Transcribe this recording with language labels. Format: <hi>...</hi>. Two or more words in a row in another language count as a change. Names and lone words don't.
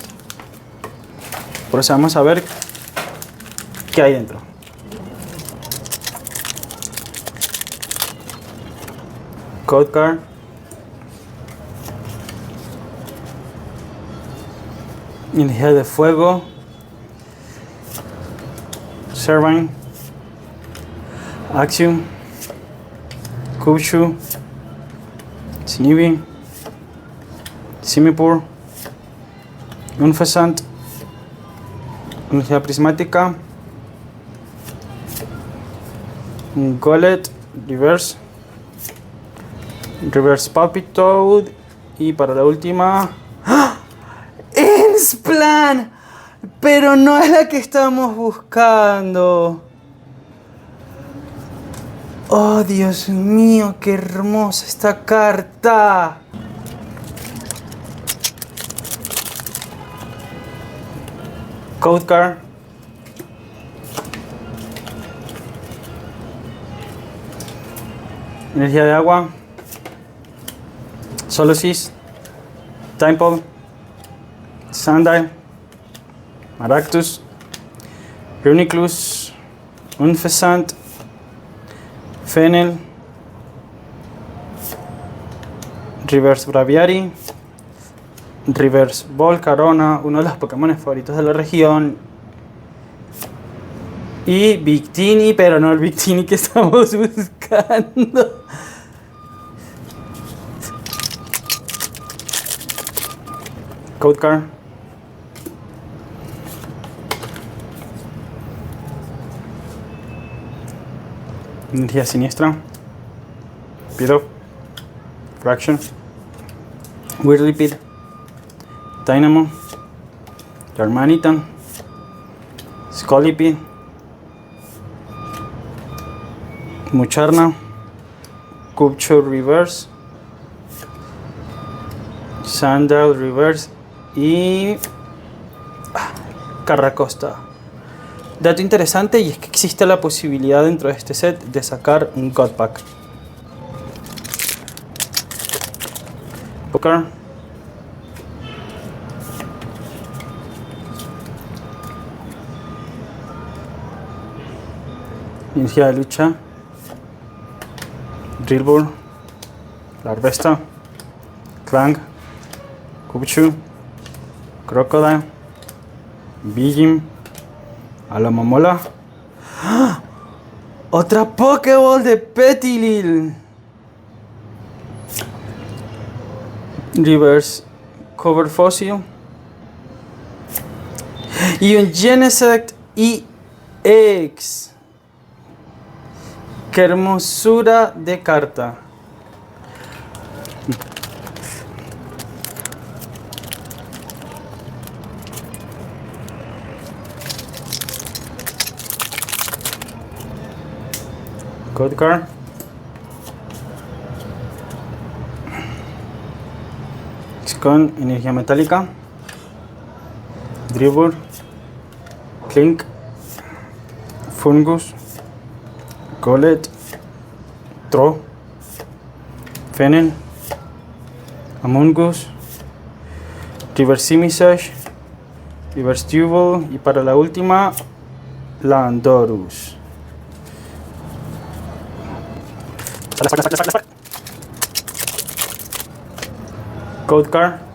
<es>Procedamos a ver qué hay dentro. Code card. Energía de fuego. Servine. Axiom. Kubshu. Snivy. Simipour. Unfezant. Energía prismática. Golett. Reverse. Reverse Palpitoad. Y para la última... ¡Ah! ¡Insplan! Pero no es la que estamos buscando. Oh, Dios mío, qué hermosa esta carta. Code card. Energía de agua. Solosis. Temple. Sandile. Maractus. Reuniclus. Unfezant. Fennel. Reverse Braviary. Reverse Volcarona, uno de los Pokémon favoritos de la región. Y Victini, pero no el Victini que estamos buscando. Code card. Energía siniestra. Pido. Fraction. Whirlipede. Dynamo. Darmanitan. Scolipede. Mucharna. Cubchur Reverse. Sandile Reverse. Y Carracosta. Dato interesante, y es que existe la posibilidad dentro de este set de sacar un God Pack. Poker. Energía de lucha. Drillbur. Larvesta. Clang. Kubchu. Crocodile. Bijim. Alomomola. ¡Ah! Otra Pokéball de Petilil. Reverse Cover Fossil. Y un Genesect EX. ¡Qué hermosura de carta! Code card. Con energía metálica. Dribble. Clink. Fungus. Golett. Tro. Fennel. Amoonguss. Reverse Simisage. Reverse Tubal. Y para la última, Landorus. Code card.</es>